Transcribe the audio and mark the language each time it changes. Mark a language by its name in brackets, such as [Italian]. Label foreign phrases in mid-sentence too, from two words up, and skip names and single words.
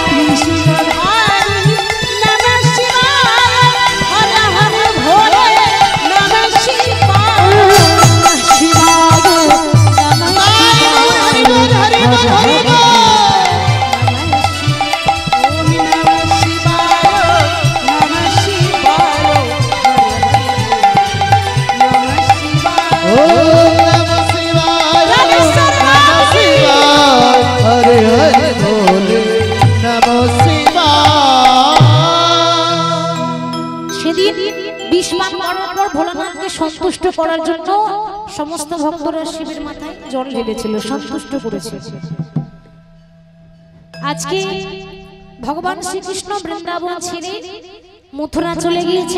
[Sanskrit] ত্রিশূলধারী নমঃ শিবায় হর হর ভোলে নমঃ শিবায়। নমঃ শিবায় নমঃ [Bangla] হরি বল হরি বল হরি বল। [Sanskrit] ওম নমঃ শিবায় নমঃ শিবায় নমঃ শিবায়। ওম নমঃ শিবায় নমঃ শিবায় হরে হরে বলে নমঃ শিবায়। [Bangla] সেদিন বিষ পান করার পর ভোলানাথকে সন্তুষ্ট করার জন্য সমস্ত ভক্তরা শিবের মাথায় জল ঢেলেছিল, সন্তুষ্ট করেছিল। আজকে ভগবান শ্রীকৃষ্ণ বৃন্দাবন ছেড়ে মথুরা চলে গিয়েছেন।